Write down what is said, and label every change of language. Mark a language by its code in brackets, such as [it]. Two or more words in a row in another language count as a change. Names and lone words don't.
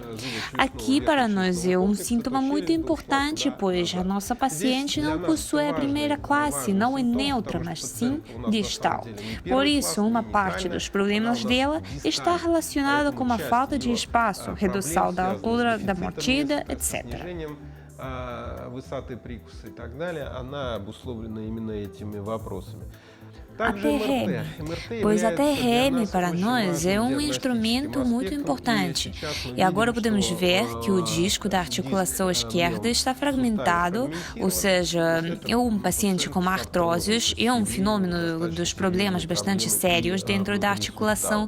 [pt] Aqui, para nós, é um síntoma muito importante, pois a nossa paciente não possui a primeira classe, não é neutra, mas sim distal. Por isso, uma parte dos problemas dela está relacionada com a falta de espaço, redução da altura da mordida, etc. [ru] Высоты прикуса и так далее, она обусловлена именно этими вопросами. [pt] a TRM, pois a TRM para nós é um instrumento muito importante. E agora podemos ver que o disco da articulação esquerda está fragmentado, ou seja, é um paciente com artroses e é um fenômeno dos problemas bastante sérios dentro da articulação.